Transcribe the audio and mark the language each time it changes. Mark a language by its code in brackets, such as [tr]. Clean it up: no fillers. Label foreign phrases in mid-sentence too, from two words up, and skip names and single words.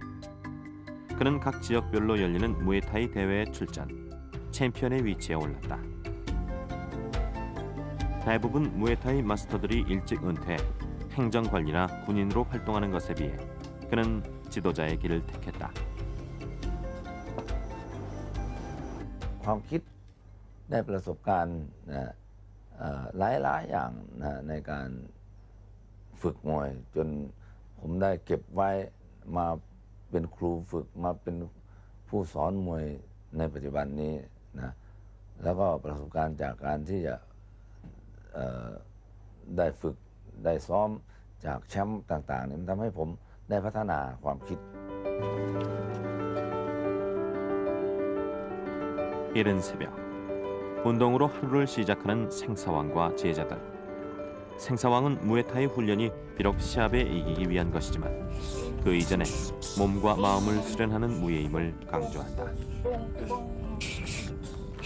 [ko] 그는 각 지역별로 열리는 무에타이 대회에 출전, 챔피언의 위치에 올랐다. 대부분 무에타이 마스터들이 일찍 은퇴, 행정관리나 군인으로 활동하는 것에 비해 그는 지도자의 길을 택했다. [th] ความคิดได้ประสบการณ์หลายอย่างในการฝึกมวยจนผมได้เก็บไว้มาเป็นครูฝึกมาเป็นผู้สอนมวยในปัจจุบันนี้นะแล้วก็ประสบการณ์จากการที่จะได้ฝึกได้ซ้อมจากแชมป์ต่างๆนี่มันทำให้ผมได้พัฒนาความคิด [ko] 이른 새벽, 운동으로 하루를 시작하는 생사왕과 제자들. 생사왕은 무에타이 훈련이 비록 시합에 이기기 위한 것이지만 그 이전에 몸과 마음을 수련하는 무예임을 강조한다.